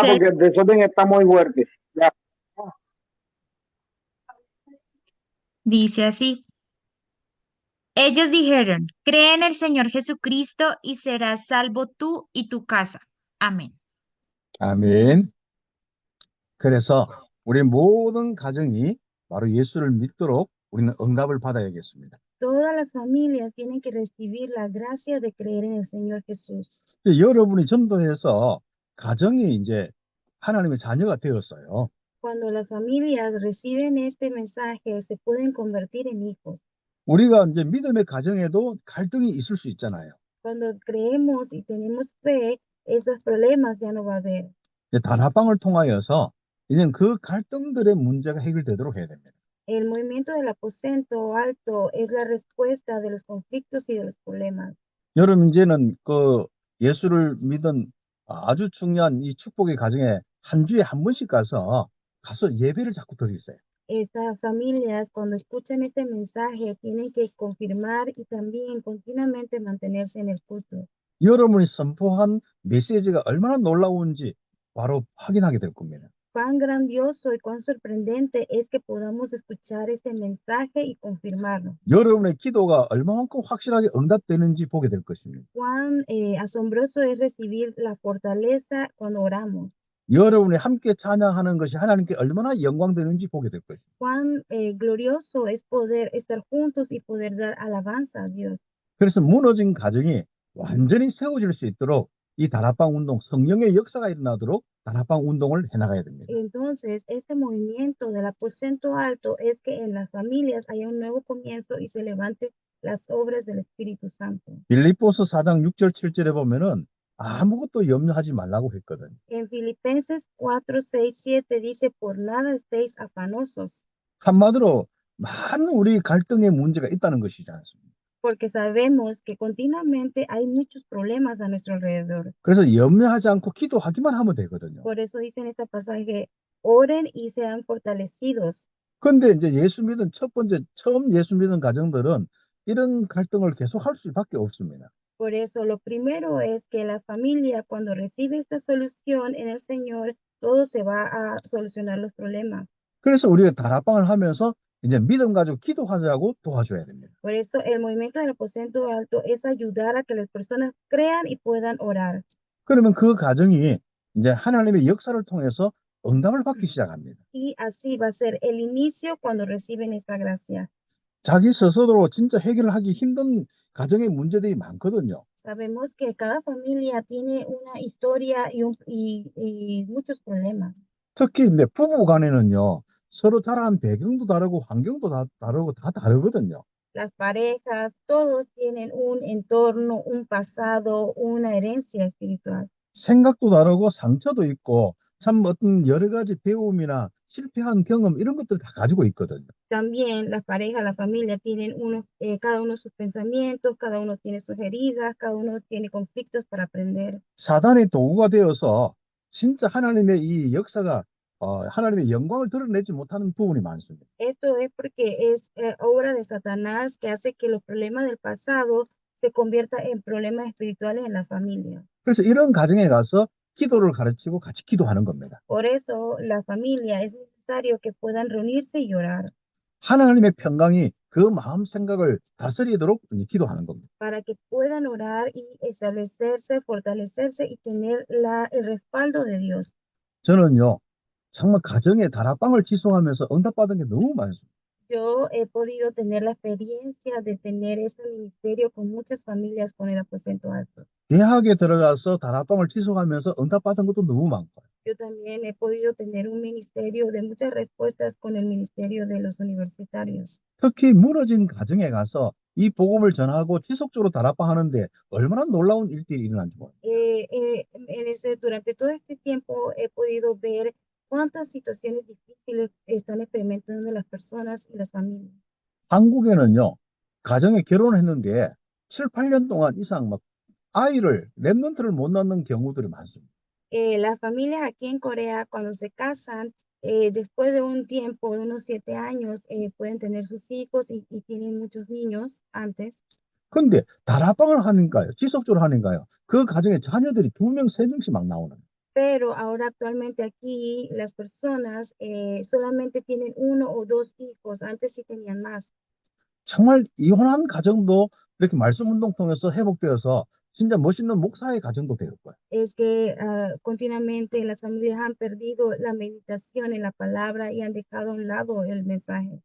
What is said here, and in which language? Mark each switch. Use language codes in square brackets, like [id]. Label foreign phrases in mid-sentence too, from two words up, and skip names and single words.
[es] 16, porque el desorden está muy fuerte. Ya. dice así. Ellos dijeron, cree en el Señor Jesucristo y serás salvo tú y tu casa. Amén. [ko] 아멘. 그래서 우리 모든 가정이 바로 예수를 믿도록 우리는 응답을 받아야겠습니다. [es] Todas las familias tienen que recibir la gracia de creer en el Señor Jesús. [ko] 여러분이 전도해서 가정이 이제 하나님의 자녀가 되었어요. [es] Cuando las familias reciben este mensaje, se pueden convertir en hijos. [ko] 우리가 이제 믿음의 가정에도 갈등이 있을 수 있잖아요. [es] Cuando creemos y tenemos fe, esos problemas ya no va a haber. [ko] 이제 다락방을 통하여서 이제는 그 갈등들의 문제가 해결되도록 해야 됩니다. [es] El movimiento del aposento alto es la respuesta de los conflictos y de los problemas. [ko] 여러분 이제는 그 예수를 믿은 아주 중요한 이 축복의 가정에 한 주에 한 번씩 가서 예배를 자꾸 드리세요. [es] Estas familias, cuando escuchan este mensaje, tienen que confirmar y también continuamente mantenerse en el culto. [ko] 여러분이 선포한 메시지가 얼마나 놀라운지 바로 확인하게 될 겁니다. [es] Cuán grandioso y cuán sorprendente es que podamos escuchar este mensaje y confirmarlo. [ko] 여러분의 기도가 얼마만큼 확실하게 응답되는지 보게 될 것입니다. [es] Cuán asombroso es recibir la fortaleza cuando oramos. [ko] 여러분이 함께 찬양하는 것이 하나님께 얼마나 영광되는지 보게 될 것입니다. [es] Cuán glorioso es poder estar juntos y poder dar alabanza a Dios. [ko] 그래서 무너진 가정이 완전히 세워질 수 있도록 이 다락방 운동, 성령의 역사가 일어나도록 다락방 운동을 해나가야 됩니다. [es] Entonces, este movimiento del aposento alto es que en las familias haya un nuevo comienzo y se levante las obras del Espíritu Santo. [ko] 빌립보서 4장 6절 7절에 보면은 아무것도 염려하지 말라고 했거든요. [es] En Filipenses 4, 6, 7 dice, por nada estéis afanosos, [ko] 한마디로 많은 우리 갈등의 문제가 있다는 것이지 않습니까? [es] porque sabemos que continuamente hay muchos problemas a nuestro alrededor. [ko] 그래서 염려하지 않고 기도하기만 하면 되거든요. [es] Por eso dice en este pasaje, oren y sean fortalecidos. [ko] 근데 이제 처음 예수 믿은 가정들은 이런 갈등을 계속 할 수밖에 없습니다. [es] Por eso lo primero es que la familia cuando recibe esta solución en el Señor, todo se va a solucionar los problemas. [ko] 그래서 우리가 다락방을 하면서 이제 믿음 가지고 기도하자고 도와줘야 됩니다. [es] Por eso el movimiento del aposento alto es ayudar a que las personas crean y puedan orar. [ko] 그러면 그 가정이 이제 하나님의 역사를 통해서 응답을 받기 시작합니다. [es] Y así va a ser el inicio cuando reciben esta gracia. [ko] 자기 스스로 진짜 해결하기 힘든 가정의 문제들이 많거든요. [es] Sabemos que cada familia tiene una historia y muchos problemas. [ko] 특히 이제 부부 간에는요, 서로 자란 배경도 다르고 환경도 다르고 다 다르거든요. [es] Las parejas, todos tienen un entorno, un pasado, una herencia espiritual. [ko] 생각도 다르고 상처도 있고 참 어떤 여러 가지 배움이나 실패한 경험 이런 것들 다 가지고 있거든요. [es] También las parejas, la familia tienen cada uno sus pensamientos, cada uno tiene sus heridas, cada uno tiene conflictos para aprender. [ko] 사단의 도구가 되어서 진짜 하나님의 이 역사가 하나님의 영광을 드러내지 못하는 부분이 많습니다. [es] Esto es porque es obra de Satanás que hace que los problemas del pasado se conviertan en problemas espirituales en la familia. [ko] 그래서 이런 가정에 가서 기도를 가르치고 같이 기도하는 겁니다. [es] Por eso la familia es necesario que puedan reunirse y orar. [ko] 하나님의 평강이 그 마음 생각을 다스리도록 기도하는 겁니다. [es] Para que puedan orar y establecerse, fortalecerse y tener el respaldo de Dios. [ko] 저는요, 정말 가정에 다락방을 지속하면서 응답받은 게 너무 많습니다. [es] Yo he podido tener la experiencia de tener ese ministerio con muchas familias con el aposento alto. [ko] 대학에 들어가서 다락방을 지속하면서 응답받은 것도 너무 많고. [es] Yo también he podido tener un ministerio de muchas respuestas con el ministerio de los universitarios. [ko] 특히 무너진 가정에 가서 이 복음을 전하고 지속적으로 다락방 하는데 얼마나 놀라운 일들이 일어난지 몰라요. [es] Durante todo este tiempo he podido ver cuántas situaciones difíciles están experimentando las personas y las familias. [ko] 한국에는요, 가정에 결혼했는데 7, 8년 동안 이상 막 아이를, 랩넌트를 못 낳는 경우들이 많습니다. [es] Las familias aquí en Corea, cuando se casan, después de un tiempo, de unos 7 años, pueden tener sus hijos y tienen muchos niños antes. [ko] 근데 다락방을 하니까요, 지속적으로 하니까요, 그 가정에 자녀들이 2명, 3명씩 막 나오는 거예요. [es] Pero ahora actualmente aquí las personas solamente tienen 1 o 2 hijos. Antes sí tenían más. [ko] 정말 이혼한 가정도 이렇게 말씀 운동 통해서 회복되어서 진짜 멋있는 목사의 가정도 되었고요. [es] Es que continuamente las familias han perdido la meditación en la palabra y han dejado a un lado el mensaje.